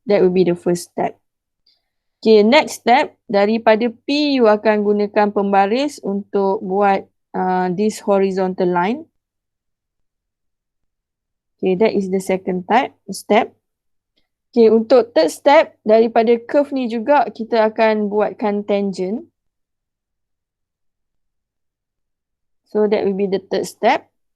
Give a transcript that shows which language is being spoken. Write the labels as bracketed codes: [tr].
[en] That will be the first step. Okay, next step, [ms] daripada P you akan gunakan pembaris untuk buat [en] this horizontal line. Okay, that is the second step. [ms] Okay, untuk third step, daripada curve ni juga kita akan buatkan tangent. [en] So that will be the third step.